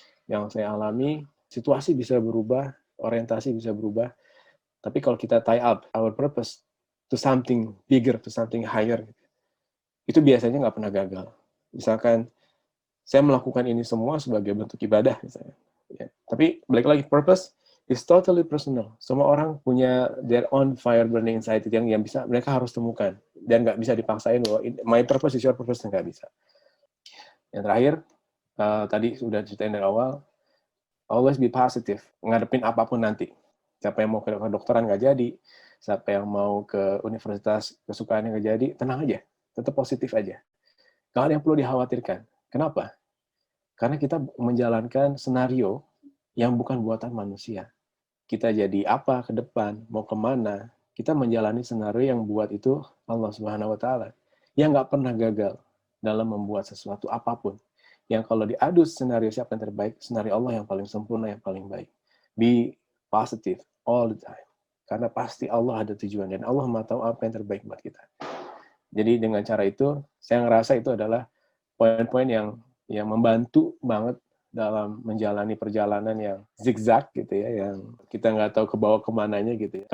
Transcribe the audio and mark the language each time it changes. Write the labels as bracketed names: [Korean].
[Indonesian] Yang saya alami, situasi bisa berubah, orientasi bisa berubah, tapi kalau kita [English] tie up our purpose to something bigger, to something higher, [Indonesian] itu biasanya nggak pernah gagal. Misalkan, saya melakukan ini semua sebagai bentuk ibadah, misalnya. Ya. Tapi balik lagi, [English] purpose is totally personal. [Indonesian] Semua orang punya [English] their own fire burning inside [Indonesian] yang bisa mereka harus temukan, dan nggak bisa dipaksain bahwa [English] my purpose is your purpose, [Indonesian] nggak bisa. Yang terakhir, tadi sudah ceritain dari awal, [English] always be positive, [Indonesian] ngadepin apapun nanti. Siapa yang mau ke kedokteran nggak jadi, siapa yang mau ke universitas kesukaannya nggak jadi, tenang aja, tetap positif aja. Nggak ada yang perlu dikhawatirkan. Kenapa? Karena kita menjalankan senario yang bukan buatan manusia. Kita jadi apa ke depan, mau kemana, kita menjalani skenario yang buat itu Allah Subhanahu wa Ta'ala, yang nggak pernah gagal dalam membuat sesuatu apapun. Yang kalau diadu skenario siapa yang terbaik, skenario Allah yang paling sempurna, yang paling baik. [English] Be positive all the time. [Indonesian] Karena pasti Allah ada tujuan, dan Allah mau tahu apa yang terbaik buat kita. Jadi dengan cara itu, saya ngerasa itu adalah poin-poin yang membantu banget dalam menjalani perjalanan yang zigzag gitu ya, yang kita nggak tahu ke bawah kemananya gitu ya.